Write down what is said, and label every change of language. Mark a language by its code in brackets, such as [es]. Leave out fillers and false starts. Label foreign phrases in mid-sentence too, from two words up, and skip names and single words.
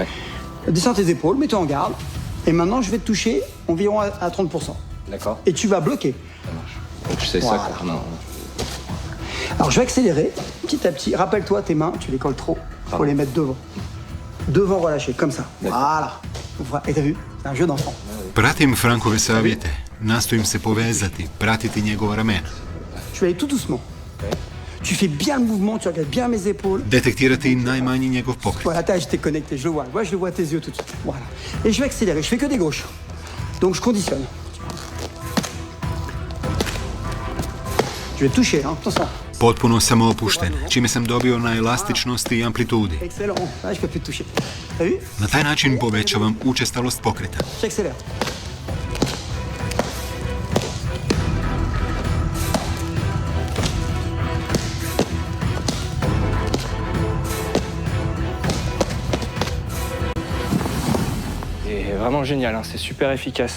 [fr] Descends tes épaules, mets-toi en garde. Et maintenant, je vais te toucher environ à 30%. D'accord. Et tu vas bloquer. Ça marche. Donc, je sais Voilà. ça. Non. Alors, je vais accélérer petit à petit. Rappelle-toi, tes mains, tu les colles trop. Il faut les mettre devant. Devant relâché, comme ça. Voilà. Et t'as vu ? C'est un jeu d'enfant. [hr] Pratim Frankove savjete. Nastojim se povezati, pratiti njegova ramena. [fr] Tu vas aller tout doucement. Tu fais bien le mouvement, tu regardes bien mes épaules. [hr] Detektirati najmanji njegov pokret. [fr] Voilà, je t'ai connecté, je le vois. Moi, je le vois à tes yeux tout de suite. Voilà. Et je vais accélérer, je fais que des gauches. Donc, je conditionne. Je vais toucher, hein, attention. [hr] Potpuno sam opušten, čime sam dobio na elastičnosti i amplitudi. [fr] Excellent. Là, je peux plus te toucher. T'as vu ? [hr] Na taj način povećavam učestalost pokreta. [fr] J'accélère. C'est vraiment génial, hein, c'est super efficace.